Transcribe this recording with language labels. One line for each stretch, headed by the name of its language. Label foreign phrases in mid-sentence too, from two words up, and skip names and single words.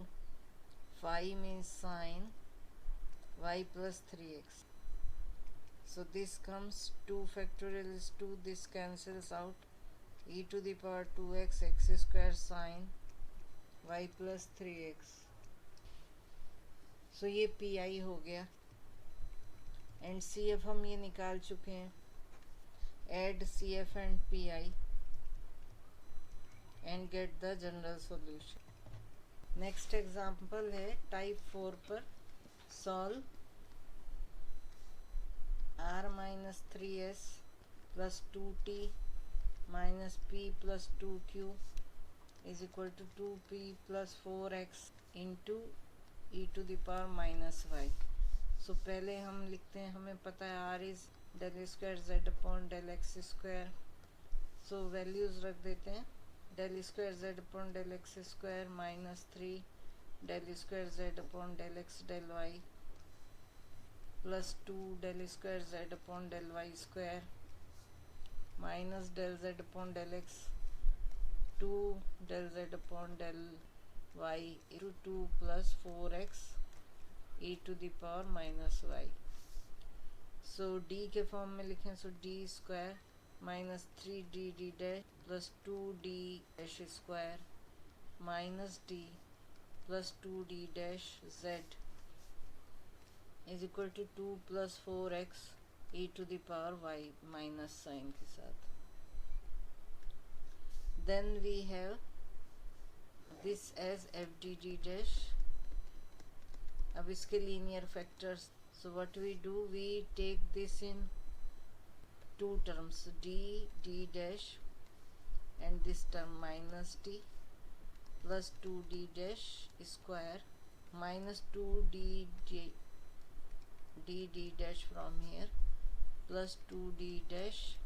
English: Phi means sin y plus 3x. So this comes 2 factorial is 2, this cancels out, e to the power 2x x square sin y plus 3x.
Hindi: सो ये पी आई हो गया,
English: and C F
Hindi: हम ये निकाल चुके हैं.
English: add C F and P I and get the general solution. next example
Hindi: है टाइप 4 पर.
English: solve r minus 3s plus 2t minus p plus 2q is equal to 2p plus 4x into e to the power minus y. सो
Hindi: पहले हम लिखते हैं, हमें पता है
English: r is del square z upon del x square. so values
Hindi: रख देते हैं,
English: del square z upon del x square minus 3 del square z upon del x del y plus 2 del square z upon del y square minus del z upon del x 2 del z upon del y into 2 plus 4x e to the power minus y. So d
Hindi: के फॉर्म में लिखें,
English: so d square minus 3d d dash plus 2d dash square minus d plus 2d dash z is equal to 2 plus 4x e to the power y minus sign
Hindi: के साथ.
English: Then we have this as f d d dash.
Hindi: अब इसके
English: linear factors. So what we do, we take this in two terms, d d dash and this term minus d plus 2d dash square minus 2d d dash from here plus 2d dash.